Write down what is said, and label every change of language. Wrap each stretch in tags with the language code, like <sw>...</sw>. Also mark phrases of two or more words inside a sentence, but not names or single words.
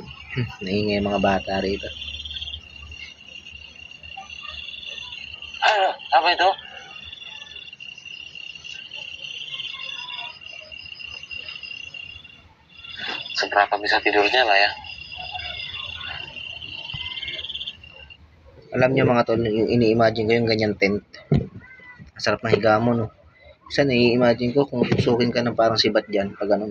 <tl>Naingay yung mga bata rito. Ano?</tl> <id>Apa itu? Seberapa bisa tidurnya lah ya?</id> <tl>Alam niyo mga tol, yung ini-imagine ko yung ganyan tent. Ang sarap ng higa mo, no? Isa nai-imagine ko kung tusukin ka ng parang sibat dyan pag ano mo.</tl>